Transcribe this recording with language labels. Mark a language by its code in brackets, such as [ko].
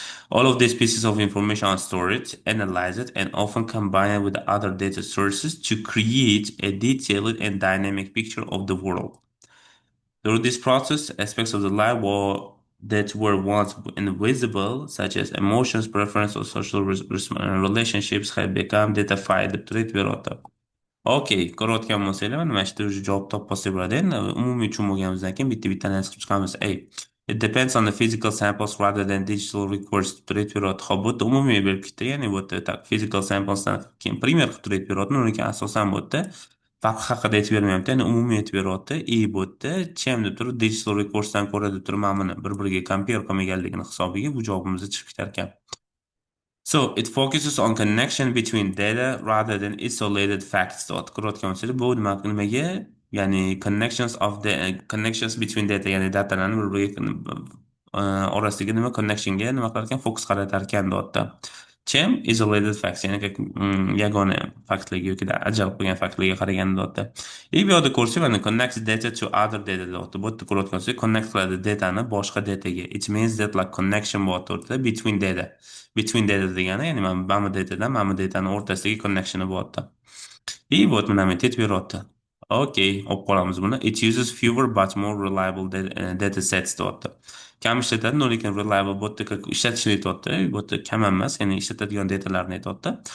[en] All of these pieces of information are stored, analyzed, and often combined with other data sources to create a detailed and dynamic picture of the world. Through this process, aspects of the life that were once invisible, such as emotions, preference, or social relationships, have become datafied [uz] deb turib beryapti. Okey, ko'rayotgan bo'lsanglar, mana shu yerda javob topib olsak bo'ladi. Endi umumiy tushunmaganimizdan keyin bitta analiz qilib chiqamiz. [en] It depends on the physical samples rather than digital records [uz] deb turib beryapti. Xo'p, bu yerda umumiy berib ketdi, ya'ni bu yerda physical samplesdan keyin primer qilib turib beryapti. Undan keyin asosan bu yerda farq haqida aytib bermayapti, ya'ni umumiy aytib beryapti. Bu yerda chem deb turib digital recordsdan ko'ra deb turib mana buni bir-biriga compare qilmaganligini hisobiga bu javobimiz chiqib ketar ekan. [en] So it focuses on connection between data rather than isolated facts. [uz] Ko'rayotgan bo'lsangiz, bu nimaga? Ya'ni [en] connections between data, [uz] ya'ni datalarni bir-biriga orasidagi connectionga nima qilar ekan? Fokus qaratar ekan deyapti. Chem [en] isolated facts, [uz] ya'ni yagona faktlarga yoki ajralib qo'ygan faktlarga qaraganda deyapti. Bu yoqda ko'rsak, mana [en] connects data to other data [uz] deyapti. Bu yerda ko'rayotgan bo'lsak, connect qiladi datani boshqa dataga. [en] It means that like connection [uz] bo'lyapti [en] between data. [uz] Between data degani, ya'ni mana bu datadan mana bu datani o'rtasidagi connectioni bo'lyapti. Bu yerda mana aytib beryapti. Okay, olib qolamiz buni. [en] It uses fewer but more reliable data sets [uz] deyapti. Kam ishlatadi, lekin reliable bu yerda ishlatishni aytyapti. Bu yerda kam emas, ya'ni ishlatadigan datalarni aytyapti.